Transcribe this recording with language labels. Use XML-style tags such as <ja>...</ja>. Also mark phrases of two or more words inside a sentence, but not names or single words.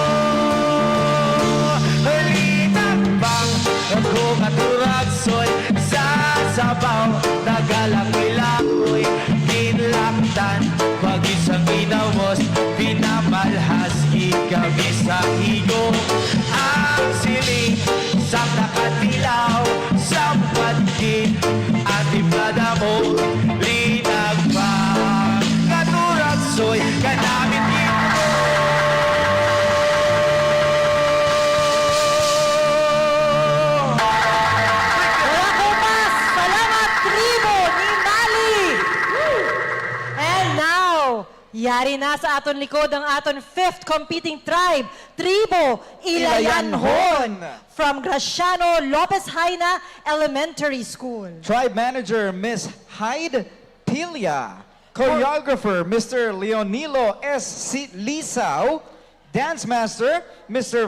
<hil>Linakbang kung aturaksoy sa sabaw, nagalangoy-langoy, kinlakdan, pag-isang ginamos, pinamalhas kami sa higop. Ang siling isang nakatilaw, sampagin ating dala mo, linakbang katuraksoy ka namin hidro. Kupas! Salamat, Tribu ni Mali!</hil> <en>And now,</en> <hil>yari na sa aton likod ang aton</hil> <en>5th competing tribe,</en> <hil>Tribu Ilayan-Hon from Graciano Lopez Haina Elementary School.</hil> <en>Tribe Manager, Miss 𝗖𝗢𝗠𝗘𝗦. Choreographer, Mr. Leonilo S. Lisao. Dance Master, Mr.</en>